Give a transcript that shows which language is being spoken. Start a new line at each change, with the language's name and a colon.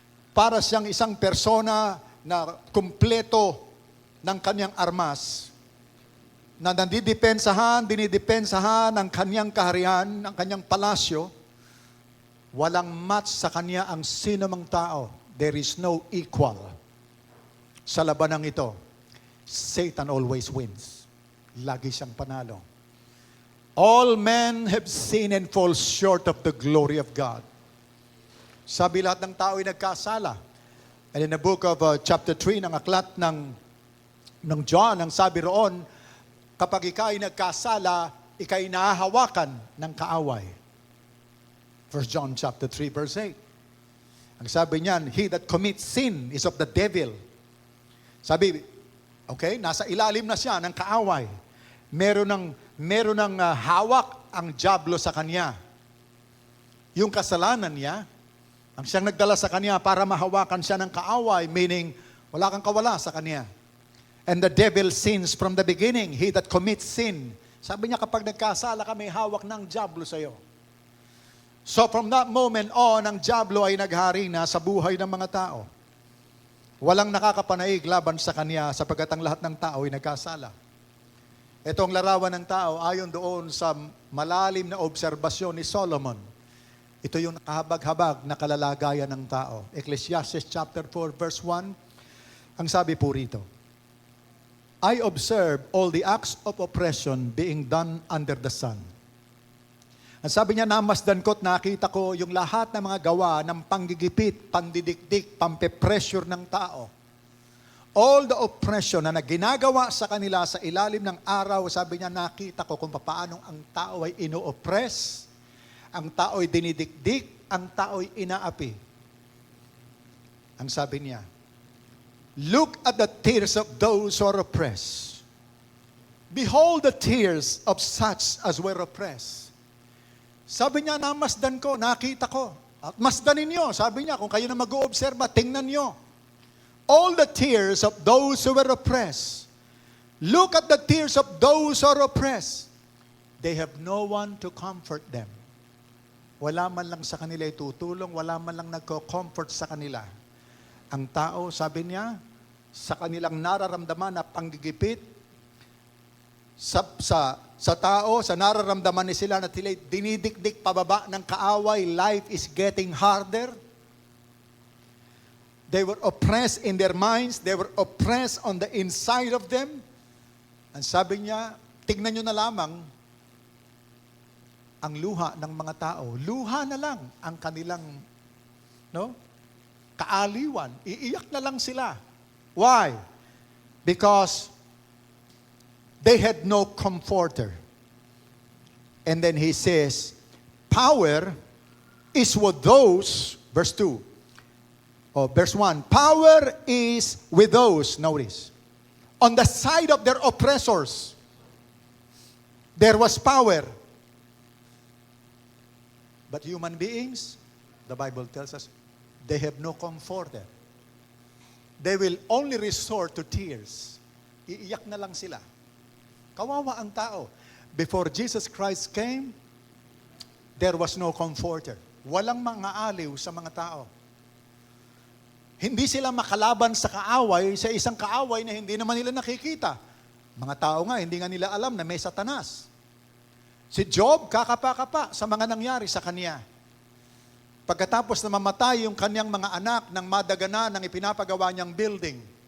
Filipino: Para siyang isang persona na kumpleto ng kanyang armas, na dinidepensahan ng kanyang kaharian, ng kanyang palasyo. Walang match sa kanya ang sino mang tao.
English: There is no equal
Filipino: sa labanang ito.
English: Satan always wins.
Filipino: Lagi siyang panalo.
English: All men have sinned and fall short of the glory of God.
Filipino: Sabi lahat ng tao ay nagkasala.
English: And in the book of chapter 3
Filipino: ng aklat ng John, ang sabi roon, kapag ikaw ay nagkasala, ikaw ay nahahawakan ng kaaway.
English: 1 John chapter 3 verse 8.
Filipino: Ang sabi niyan,
English: he that commits sin is of the devil.
Filipino: Sabi, okay, nasa ilalim na siya ng kaaway. Meron ng hawak ang diablo sa kanya. Yung kasalanan niya, ang siyang nagdala sa kanya para mahawakan siya ng kaaway, meaning wala kang kawala sa kanya.
English: And the devil sins from the beginning. He that commits sin.
Filipino: Sabi niya, kapag nagkasala ka, may hawak ng diablo sa iyo.
English: So from that moment on,
Filipino: ang diablo ay naghari na sa buhay ng mga tao. Walang nakakapanaig laban sa kanya sapagkat ang lahat ng tao ay nagkasala. Ito ang larawan ng tao ayon doon sa malalim na obserbasyon ni Solomon. Ito yung nakahabag-habag na kalalagayan ng tao.
English: Ecclesiastes chapter 4 verse 1.
Filipino: Ang sabi po rito,
English: I observe all the acts of oppression being done under the sun.
Filipino: Ang sabi niya, namasdan ko't nakita ko yung lahat ng mga gawa ng panggigipit, pandidikdik, pampepressure ng tao.
English: All the oppression
Filipino: na ginagawa sa kanila sa ilalim ng araw, sabi niya, nakita ko kung paano ang tao ay ino-oppress, ang tao ay dinidikdik, ang tao ay inaapi. Ang sabi niya,
English: look at the tears of those who are oppressed. Behold the tears of such as were oppressed.
Filipino: Sabi niya, namasdan ko, nakita ko. At masdan ninyo, sabi niya, kung kayo na mag-oobserba, tingnan niyo.
English: All the tears of those who were oppressed. Look at the tears of those who are oppressed. They have no one to comfort them.
Filipino: Wala man lang sa kanila itutulong, wala man lang nagko-comfort sa kanila. Ang tao, sabi niya, sa kanilang nararamdaman na panggigipit, sa tao, sa nararamdaman ni sila na dinidikdik pababa ng kaaway,
English: life is getting harder. They were oppressed in their minds, they were oppressed on the inside of them.
Filipino: Ang sabi niya, tignan nyo na lamang ang luha ng mga tao. Luha na lang ang kanilang kaaliwan. Iiyak na lang sila.
English: Why? Because they had no comforter. And then he says, power is with those, verse 2, verse 1, power is with those, notice, on the side of their oppressors. There was power. But human beings, the Bible tells us, they have no comforter. They will only resort to tears.
Filipino: Iiyak na lang sila. Kawawa ang tao.
English: Before Jesus Christ came, there was no comforter.
Filipino: Walang mga aliw sa mga tao. Hindi sila makalaban sa kaaway, sa isang kaaway na hindi naman nila nakikita. Mga tao nga, hindi nga nila alam na may Satanas. Si Job, kakapa-kapa sa mga nangyari sa kanya. Pagkatapos na mamatay yung kanyang mga anak ng madagana ng ipinapagawa niyang building.